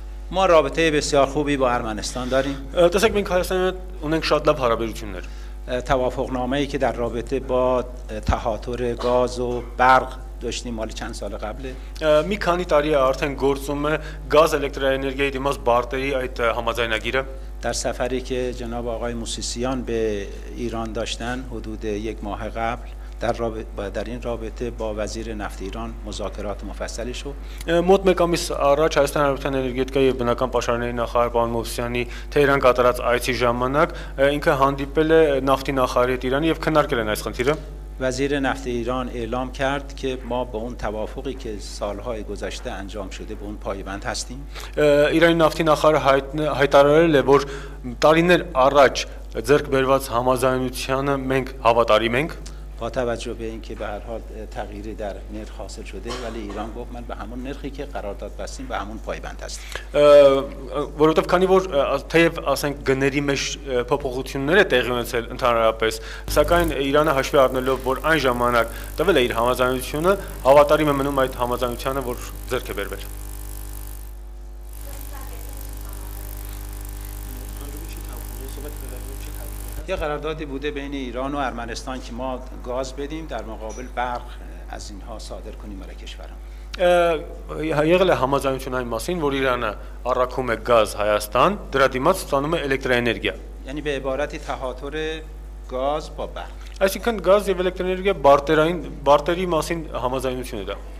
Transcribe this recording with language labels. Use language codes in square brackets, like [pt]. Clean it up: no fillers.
[fa] ما رابطه بسیار خوبی با ارمنستان داریم. [hy] Տեսեք, մենք Հայաստանի հետ ունենք շատ լավ հարաբերություններ. [fa] توافقنامه‌ای که در رابطه با تهاتر گاز و برق داشتیم مال چند سال قبله. [hy] Մի քանի տարի է արդեն գործում է գազ էլեկտրաէներգիայի դիմաց բարտերի այդ համաձայնագիրը. [fa] در سفری که جناب آقای موسیسیان به ایران داشتن حدود یک ماه قبل در این رابطه با وزیر نفت ایران مذاکرات مفصلی شد. [hy] Մոտ մեկ ամիս առաջ Հայաստանի Հանրապետության էներգետիկայի եւ բնական պաշարների նախարար պարոն Մովսյանի Թեհրան կատարած այցի ժամանակ ինքը հանդիպել է նավթի նախարարի հետ Իրանի եւ քննարկել են այս խնդիրը. [fa] وزیر نفت ایران اعلام کرد که ما به اون توافقی که سالهای گذشته انجام شده به اون پایبند هستیم. [hy] Իրանի նավթի նախարարը հայտարարել է, որ տարիներ առաջ ձեռք բերված համաձայնությանը մենք հավատարիմ ենք. [fa] با توجه به اینکه به هر حال تغییری در نرخ حاصل شده ولی ایران گفت من به همون نرخی که قرارداد بستیم به همون پایبند هستیم. [hy] Որովհետև քանի որ թեև ասենք գների մեջ փոփոխություններ է տեղի ունեցել ընդհանրապես, սակայն Իրանը հաշվի առնելով, որ այն ժամանակ տվել է իր համաձայնությունը, հավատարիմ է մնում այդ համաձայնությանը, որ ձեռք է բերվել. [fa] یه قراردادی بوده بین ایران و ارمنستان که ما گاز بدیم در مقابل برق از اینها صادر کنیم برای کشورم. [hy] Եղել է համաձայնություն այն մասին, որ Իրանը առաքում է գազ Հայաստան, դրա դիմաց ստանում է էլեկտրաէներգիա. [fa] یعنی به عبارتی تهاتر گاز با برق. [hy] Այսինքն գազ եւ էլեկտրաէներգիա բարտերի մասին համաձայնություն է դա.